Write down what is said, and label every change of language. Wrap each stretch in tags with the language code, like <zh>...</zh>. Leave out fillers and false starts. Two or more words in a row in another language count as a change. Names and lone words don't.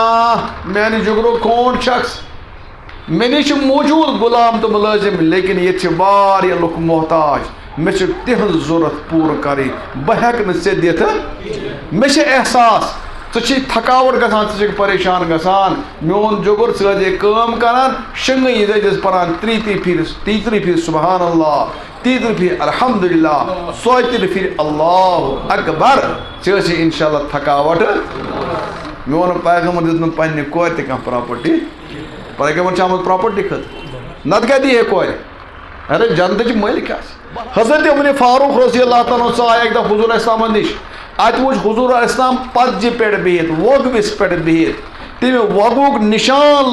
<ks>میانہِ جگرُک کھونڈ شخص مےٚ نِش چھِ موٗجوٗد غلام تہٕ مُلٲزِم لیکن ییٚتہِ چھِ واریاہ لُکھ محتاج مےٚ چھِ تِہنٛز ضوٚرتھ پوٗرٕ کَرٕنۍ بہٕ ہٮ۪کہٕ نہٕ ژےٚ دِتھ مےٚ چھِ احساس ژٕ چھِ تھکاوٹ گژھان ژٕ چھکھ پریشان گژھان میون جگُر ژٕ ٲسۍ کٲم کران شنٛگہٕ یہِ ٲسۍ پران 33 پھِرِ</ks> <ar>سبحان اللہ</ar> <ks>33 پھِرِ الحمدُاللہ 34 پھِرِ</ks> <ar>اللہ اکبر</ar> <ks>ژےٚ ٲسۍ</ks> <ar>انشاء اللہ</ar> <ks>تھکاوٹ میون پیغمبر دیُت نہٕ پننہِ کورِ تہِ کانٛہہ پراپرٹی پیغمبر چھِ آمُت پراپرٹی خٲطرٕ نتہٕ کیٛاہ دی ہے کورِ ارے جنتٕچ مٲلِک آسہِ حضرت عمر فاروق</ks> <ar>رضی اللہ تعالیٰ</ar> <ks>ژاے اکہِ دۄہ حضوٗر اسلامس نِش اتہِ وٕچھ حضوٗر اسلام پتجہِ پٮ۪ٹھ بِہِتھ وۄگوِس پٮ۪ٹھ بِہِتھ تٔمۍ وۄگُک نِشان</ks>